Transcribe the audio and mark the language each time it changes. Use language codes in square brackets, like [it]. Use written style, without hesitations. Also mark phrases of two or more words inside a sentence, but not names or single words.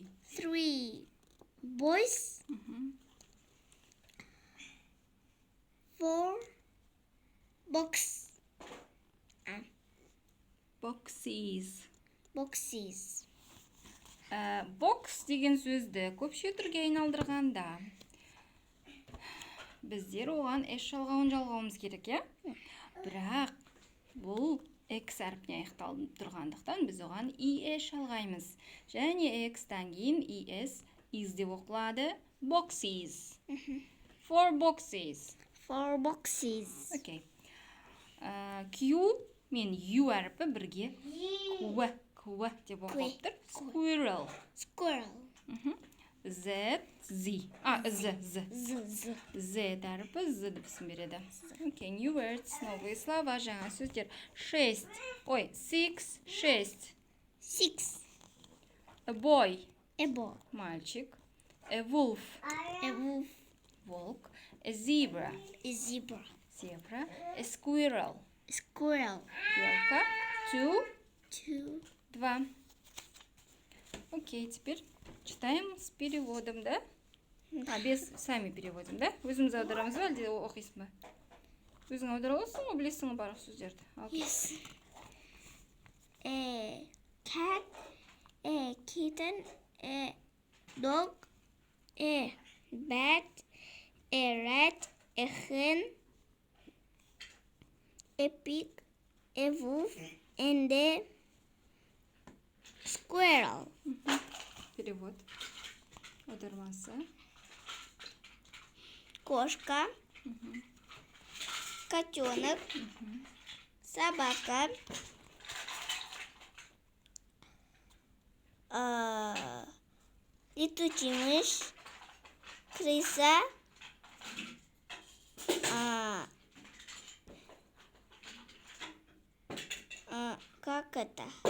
[en] 3 boys. Mhm. 4 box. Boxes. Boxes. [kk] Box деген сөзді көпше түрге айналдырғанда біздер оған S жалғауын жалғауымыз керек, е? Бірақ бұл X әрпіне аяқталып тұрғандықтан біз оған ES жалғаймыз. Және X-тан кейін [en] ES is [kk] деп оқылады. [en] Boxes. 4 boxes. 4 boxes. [kk] Окей. Q мен U әрпі бірге Q деп оқылып тұр. [en] Squirrel. Squirrel. [kk] Z. Z әрпі Z дыбысын береді. [en] Okay, new words, [ru] новые слова, [kk] жаңа сөздер. 6. 6. 6. [en] A boy. A boy. Мальчик. A wolf. A wolf. Волк. A zebra. A zebra. A squirrel. Squirrel. [ru] Белка. 2. 2. 2. Окей, теперь читаем с переводом, да? Без сами переводим, да? [kk] Өзіміз аударамыз ба, әлде оқисың ба? Өзің аудара аласың ба, білесің ба барлық сөздерді? [en] Yes. A cat, a kitten, a dog, a bat, a rat, a hen, a pig, a wolf, and a squirrel. [ru] Перевод. Аудармасы. Кошка, котенок, собака, летучий мышь, крыса, как это?